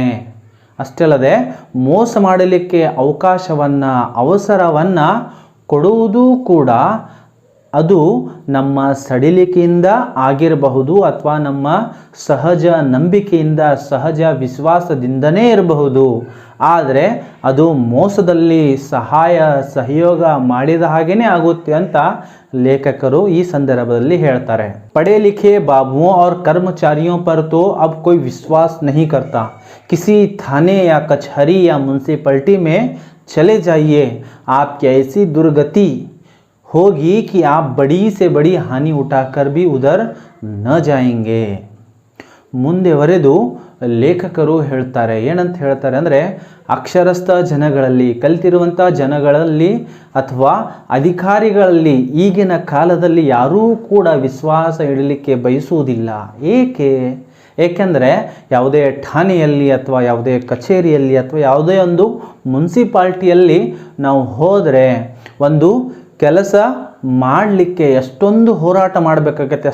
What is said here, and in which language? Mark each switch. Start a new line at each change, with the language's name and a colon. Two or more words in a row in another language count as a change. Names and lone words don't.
Kannada: ಅಷ್ಟೇ ಅಲ್ಲದೆ ಮೋಸ ಮಾಡಲಿಕ್ಕೆ ಅವಕಾಶವನ್ನು ಅವಸರವನ್ನು ಕೊಡುವುದು ಕೂಡ ಅದು ನಮ್ಮ ಸಡಿಲಿಕೆಯಿಂದ ಆಗಿರಬಹುದು ಅಥವಾ ನಮ್ಮ ಸಹಜ ನಂಬಿಕೆಯಿಂದ ಸಹಜ ವಿಶ್ವಾಸದಿಂದನೇ ಇರಬಹುದು. ಆದರೆ ಅದು ಮೋಸದಲ್ಲಿ ಸಹಯೋಗ ಮಾಡಿದ ಹಾಗೇನೆ ಆಗುತ್ತೆ ಅಂತ ಲೇಖಕರು ಈ ಸಂದರ್ಭದಲ್ಲಿ ಹೇಳ್ತಾರೆ.
Hindi: पढ़े लिखे बाबुओं और कर्मचारियों पर तो अब कोई विश्वास नहीं करता. किसी थाने या कचहरी या म्यूनसिपैलिटी में चले जाइए, आपकी ऐसी दुर्गति होगी कि आप बड़ी से बड़ी हानि उठाकर भी उधर न जाएंगे.
Kannada: ಮುಂದೆವರೆದು ಲೇಖಕರು ಹೇಳ್ತಾರೆ, ಏನಂತ ಹೇಳ್ತಾರೆ ಅಂದರೆ ಅಕ್ಷರಸ್ಥ ಜನಗಳಲ್ಲಿ, ಕಲಿತಿರುವಂಥ ಜನಗಳಲ್ಲಿ ಅಥವಾ ಅಧಿಕಾರಿಗಳಲ್ಲಿ ಈಗಿನ ಕಾಲದಲ್ಲಿ ಯಾರೂ ಕೂಡ ವಿಶ್ವಾಸ ಇಡಲಿಕ್ಕೆ ಬಯಸುವುದಿಲ್ಲ. ಏಕೆಂದರೆ ಯಾವುದೇ ಠಾಣೆಯಲ್ಲಿ ಅಥವಾ ಯಾವುದೇ ಕಚೇರಿಯಲ್ಲಿ ಅಥವಾ ಯಾವುದೇ ಒಂದು ಮುನ್ಸಿಪಾಲ್ಟಿಯಲ್ಲಿ ನಾವು ಹೋದರೆ ಒಂದು ಕೆಲಸ ಮಾಡಲಿಕ್ಕೆ ಎಷ್ಟೊಂದು ಹೋರಾಟ ಮಾಡಬೇಕಾಗತ್ತೆ.